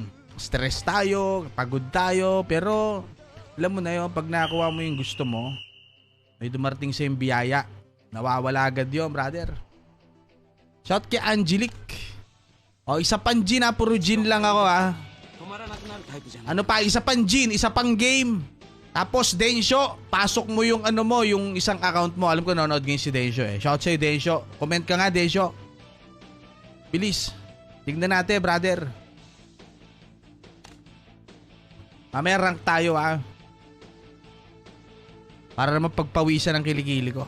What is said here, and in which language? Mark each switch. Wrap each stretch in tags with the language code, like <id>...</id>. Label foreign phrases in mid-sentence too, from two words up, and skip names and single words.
<tl>Stress tayo, pagod tayo. Pero, alam mo na yun, pag nakakuha mo yung gusto mo, may dumarating sa yung biyaya. Nawawala agad yun, brother. Shout kay Angelique. Isa pang Gin, puro Gin lang ako, ha.</tl> <ja>まらなくなるタイプじゃない。</ja> <tl>Ano pa, isa pang Jin, isa pang game. Tapos Densyo, pasok mo yung ano mo, yung isang account mo. Alam ko nanonood ngayon si Densyo eh. Shout sa'yo Densyo. Comment ka nga Densyo. Bilis. Tignan natin brother. Mamaya rank tayo para naman pagpawisan ng kilikili ko.</tl>